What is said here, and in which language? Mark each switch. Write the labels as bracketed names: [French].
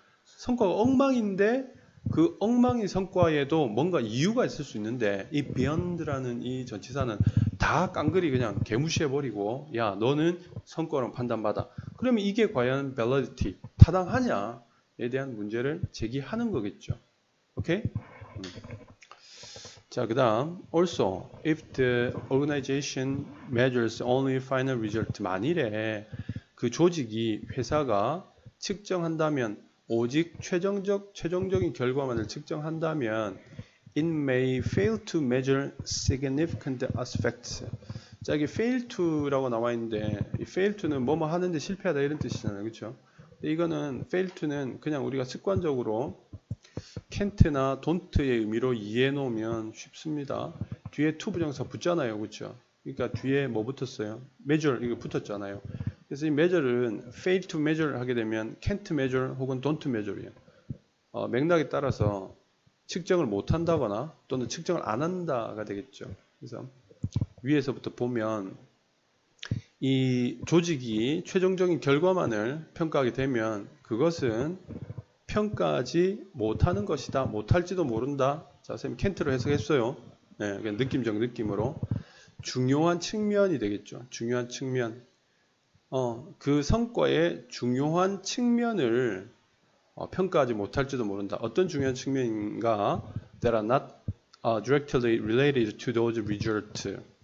[Korean] 성과가 엉망인데 그 엉망인 성과에도 뭔가 이유가 있을 수 있는데 이 beyond라는 이 전치사는 다 깡그리 그냥 개무시해버리고 야 너는 성과로 판단받아. 그러면 이게 과연 validity 타당하냐에 대한 문제를 제기하는 거겠죠. 오케이? 자, 그 다음 [English] also if the organization measures only final result [Korean] 만일에 그 조직이 회사가 측정한다면 오직 최종적인 결과만을 측정한다면 [English] it may fail to measure significant aspects. [Korean] 자, 이게 fail to라고 나와 있는데 이 fail to는 뭐뭐 하는데 실패하다 이런 뜻이잖아요. 그렇죠? 이거는 fail to는 그냥 우리가 습관적으로 can't나 don't의 의미로 이해해 놓으면 쉽습니다. 뒤에 to 부정사 붙잖아요. 그렇죠? 그러니까 뒤에 뭐 붙었어요? measure 이거 붙었잖아요. 그래서 이 measure는 fail to measure 하게 되면 can't measure 혹은 don't measure이에요. 맥락에 따라서 측정을 못 한다거나 또는 측정을 안 한다가 되겠죠. 그래서 위에서부터 보면 이 조직이 최종적인 결과만을 평가하게 되면 그것은 평가하지 못하는 것이다. 못할지도 모른다. 자, 선생님 캔트로 해석했어요. 네, 그냥 느낌적 느낌으로. 중요한 측면이 되겠죠. 중요한 측면. 그 성과의 중요한 측면을 평가하지 못할지도 모른다. 어떤 중요한 측면인가? [English] That are not directly related to those results.